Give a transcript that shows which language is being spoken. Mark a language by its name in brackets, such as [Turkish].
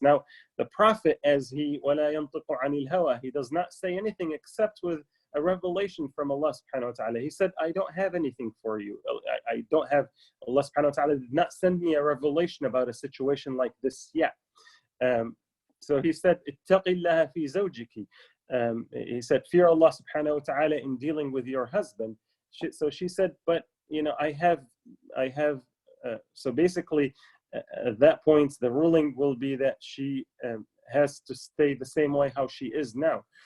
[English] Now, the Prophet, as he [Arabic] وَلَا يَنطِقُ عَنِ الْهَوَى, [English] he does not say anything except with a revelation from Allah subhanahu wa ta'ala. He said, I don't have anything for you. I don't have, Allah subhanahu wa ta'ala did not send me a revelation about a situation like this yet. [Arabic] So he said, اتَّقِ اللَّهَ فِي زَوْجِكِ. [English] He said, fear Allah subhanahu wa ta'ala in dealing with your husband. So she said, but I have so basically at that point the ruling will be that she has to stay the same way how she is now.